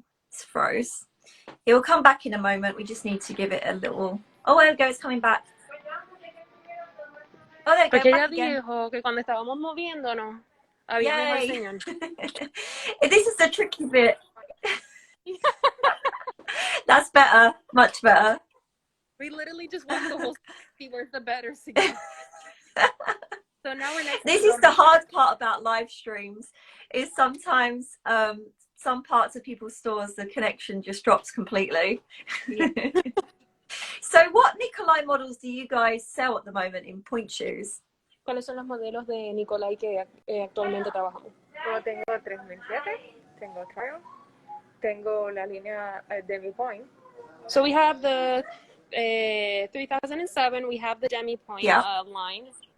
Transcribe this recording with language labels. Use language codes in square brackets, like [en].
[en] It's froze. It will come back in a moment. We just need to give it a little. Oh, there we go. It's coming back. Oh, there we go. [es] Porque ella [en] Back again. [es] dijo que cuando estábamos moviéndonos había mejor señal. [en] This is the tricky bit. That's better. Much better. We literally just went the whole see where's the better signal. So now we're next. This is the hard part about live streams. Is sometimes some parts of people's stores the connection just drops completely. Yeah. So what Nikolay models do you guys sell at the moment in point shoes? [es] ¿Cuáles son los modelos de Nikolay que actualmente trabajamos? Yo tengo 3007, tengo Trial, tengo la línea Demi Point. [en] So we have the 3007, we have the Demi Point line.